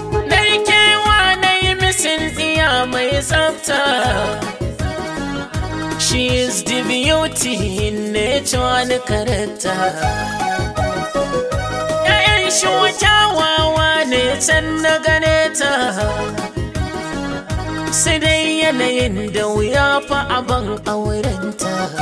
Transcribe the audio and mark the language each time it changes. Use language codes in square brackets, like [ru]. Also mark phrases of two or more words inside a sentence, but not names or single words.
[ha] Nai kewa nai misin tsiya mai tsafta. [en] She is the beauty in nature and character. [ha] Ƴaƴan shi kyawawa ne can na gane ta. Sai dai yanayin da wuya fa a ban aurenta.